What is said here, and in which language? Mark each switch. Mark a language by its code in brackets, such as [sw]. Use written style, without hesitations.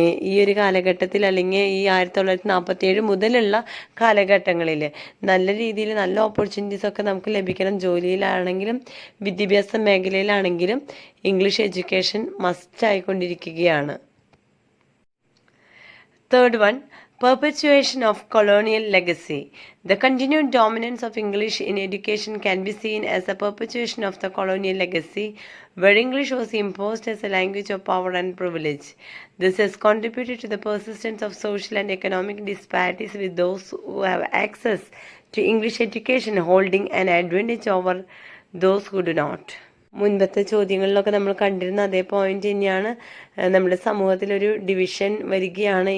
[ml] ഈ ഒരു കാലഘട്ടത്തിൽ, അല്ലെങ്കിൽ ഈ 1947 മുതലുള്ള കാലഘട്ടങ്ങളിൽ നല്ല രീതിയിൽ നല്ല ഓപ്പർച്യൂണിറ്റീസൊക്കെ നമുക്ക് ലഭിക്കണം. ജോലിയിലാണെങ്കിലും വിദ്യാഭ്യാസ മേഖലയിലാണെങ്കിലും ഇംഗ്ലീഷ് എഡ്യൂക്കേഷൻ മസ്റ്റ് ആയിക്കൊണ്ടിരിക്കുകയാണ്. [en] Third one, perpetuation of colonial legacy. The continued dominance of English in education can be seen as a perpetuation of the colonial legacy, where English was imposed as a language of power and privilege. This has contributed to the persistence of social and economic disparities, with those who have access to English education holding an advantage over those who do not. [ml] മുൻപത്തെ ചോദ്യങ്ങളിലൊക്കെ നമ്മൾ കണ്ടിരുന്ന അതേ point തന്നെയാണ്. നമ്മുടെ സമൂഹത്തിലൊരു division വരികയാണ്.